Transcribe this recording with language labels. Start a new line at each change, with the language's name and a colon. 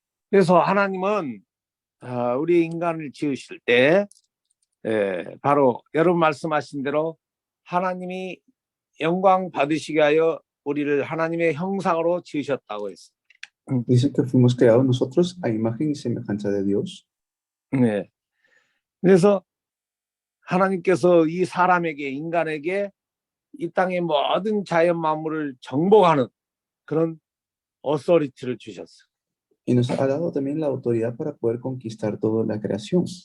Korean: 그래서 하나님은 우리 인간을 지으실 때 바로 여러분 말씀하신 대로 하나님이 영광 받으시게 하여 우리를 하나님의 형상으로 지으셨다고 했어요.
Spanish: Dice que fuimos creados nosotros a imagen y semejanza de Dios.
Korean: 네. 그래서 하나님께서 이 사람에게 인간에게 이 땅의 모든 자연 만물을 정복하는 그런 어서리티를 주셨어요.
Spanish: Y nos ha dado también la autoridad para poder conquistar toda la creación.